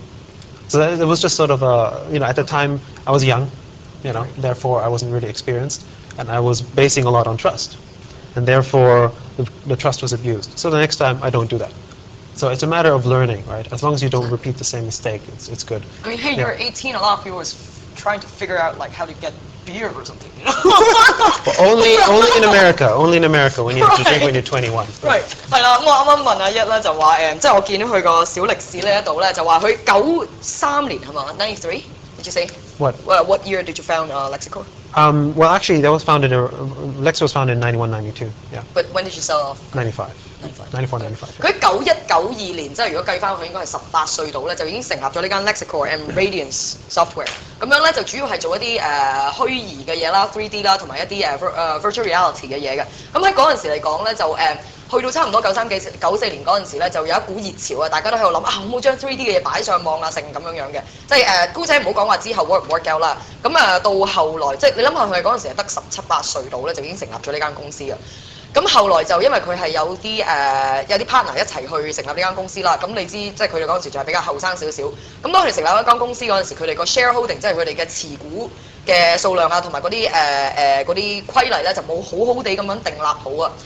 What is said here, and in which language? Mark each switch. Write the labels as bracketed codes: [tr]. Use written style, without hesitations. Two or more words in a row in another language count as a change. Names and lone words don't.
[en] So it was just sort of you know, at the time I was young, you know, therefore I wasn't really experienced, and I was basing a lot on trust, and therefore the trust was abused. So the next time I don't do that. So it's a matter of learning, right? As long as you don't repeat the same mistake, it's good. I mean, hey, Yeah. you're 18. A lot of people was trying to figure out like how to get beer or something. You know? But only in America. Only in America when you drink when you're 21. Right， [yue] 係啦，咁我啱啱問阿一咧就話即係我見到佢個小歷史呢一度咧就話佢93年係嘛？ [en] 93 did you say? What? What year did you found Lexico? Well, actually, that was founded. Lex was founded in 91, 92. Yeah. But when did you sell off? 95. 94, 95. [yue] 佢91、92年，即係如果計翻佢應該係18歲到咧，就已經成立咗呢間 Lexico and Radiance Software。咁樣咧就主要係做一啲虛擬嘅嘢啦、3D 啦，同埋一啲 [en] virtual reality [yue] 嘅嘢嘅。咁喺嗰陣時嚟講咧，就去到差唔多94年嗰陣時咧，就有一股熱潮啊！大家都喺度諗啊，好唔好將 3D 嘅嘢擺上網啊，成咁樣嘅，即係姑且唔好講話之後 work 唔 [en] work out [yue] 啦。咁到後來，即係你諗下佢嗰陣時係得17、8歲到咧，就已經成立咗呢間公司嘅。咁後來就因為佢係有啲partner 一齊去成立呢間公司啦。咁你知即係佢哋嗰陣時仲係比較後生少少。咁當佢哋成立一間公司嗰陣時，佢哋個 shareholding 即係佢哋嘅持股嘅數量啊，同埋嗰啲規例咧就冇好好地咁樣訂立好啊。